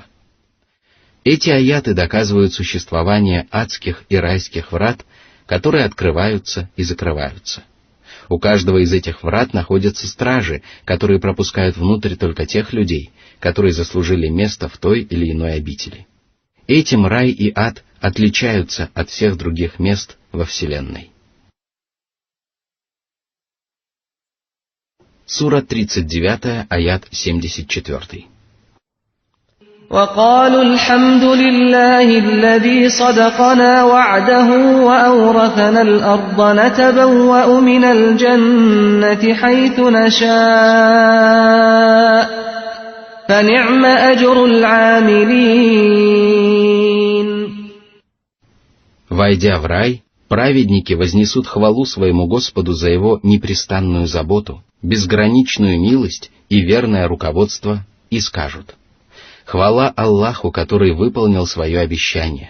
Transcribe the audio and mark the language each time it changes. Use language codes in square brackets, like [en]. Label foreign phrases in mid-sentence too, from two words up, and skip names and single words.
[ru] Эти аяты доказывают существование адских и райских врат, которые открываются и закрываются. У каждого из этих врат находятся стражи, которые пропускают внутрь только тех людей, которые заслужили место в той или иной обители. Этим рай и ад отличаются от всех других мест во Вселенной. Сура 39, аят 74. [ar] وقالوا الحمد لله الذي صدقنا وعده وأورثنا الأرض نتبوأ من الجنة حيث نشاء فنعم أجر العاملين. [ru] Войдя в рай, праведники вознесут хвалу своему Господу за его непрестанную заботу, безграничную милость и верное руководство, и скажут: «Хвала Аллаху, который выполнил свое обещание.